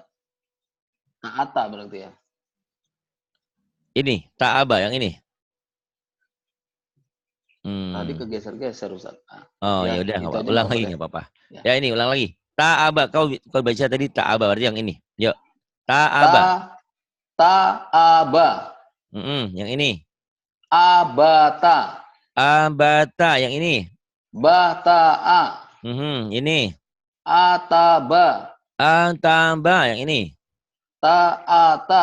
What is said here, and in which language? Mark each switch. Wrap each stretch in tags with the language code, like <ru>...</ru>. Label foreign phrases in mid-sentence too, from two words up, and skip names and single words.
<id>Ata berarti ya. Ini. Ta'aba yang ini. Tadi kegeser-geser, Ustaz. Oh ya Ya, udah nggak itu apa-apa. aja nggak Ulang apa-apa lagi deh. nggak apa-apa. Ya. Ya ini ulang lagi. Ta'aba. Kau baca tadi ta'aba berarti yang ini. Yuk. Ta Ta'aba. taaba. Yang ini. Abata. Abata yang ini. Bataa. Ini. Ataba. Ataba. Yang ini. Ta'ata.</id>